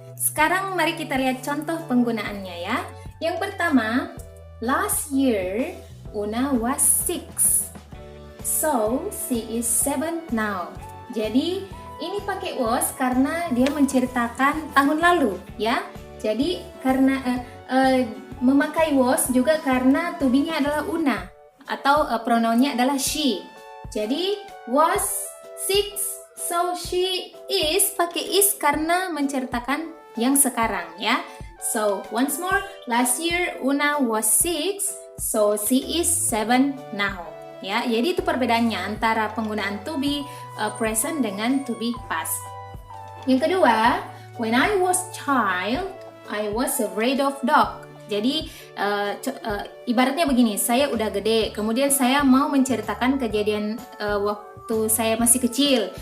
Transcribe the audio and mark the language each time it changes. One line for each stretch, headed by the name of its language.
Indonesian: Sekarang mari kita lihat contoh penggunaannya ya. Yang pertama,
English: last year Una was 6. So she is 7 now.
Indonesian: Jadi ini pakai was karena dia menceritakan tahun lalu ya. Jadi karena memakai was juga karena to be-nya adalah Una atau pronounnya adalah she. Jadi was 6,
English: so she is
Indonesian: pakai is karena menceritakan yang sekarang ya.
English: So once more, last year Una was 6, so she is 7 now.
Indonesian: Ya, jadi itu perbedaannya antara penggunaan to be present dengan to be past. Yang kedua,
English: when I was child, I was afraid of dog.
Indonesian: Jadi ibaratnya begini, saya udah gede, kemudian saya mau menceritakan kejadian waktu saya masih kecil.